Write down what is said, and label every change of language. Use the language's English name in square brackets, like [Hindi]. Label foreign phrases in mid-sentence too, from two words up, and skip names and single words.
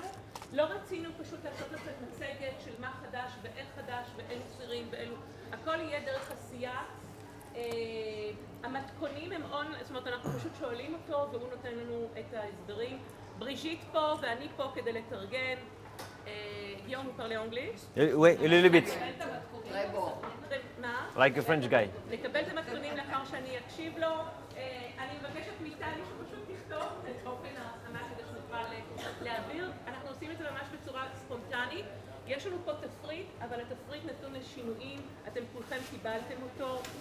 [Hebrew] לא רצינו פשוט לעשות לכם מצגת של מה חדש ואיך חדש ואילו סירים ואילו, הכל יהיה דרך עשייה. המתכונים הם זאת אומרת אנחנו פשוט שואלים אותו והוא נותן לנו את ההסברים. בריג'יט פה ואני פה כדי לתרגן. גיום, הוא [French] parle anglais? Oui, [English] a little bit. [Hebrew] מה? [English] Like a French guy. [Hebrew] לקבל את המתכונים לאחר שאני אקשיב לו. אני מבקשת מאיתנו שפשוט תכתוב את אופן ההכנה כדי שנוכל להעביר. אנחנו עושים את זה ממש בצורה ספונטנית. יש לנו פה תפריט, אבל התפריט נתון לשינויים. אתם כולכם קיבלתם אותו.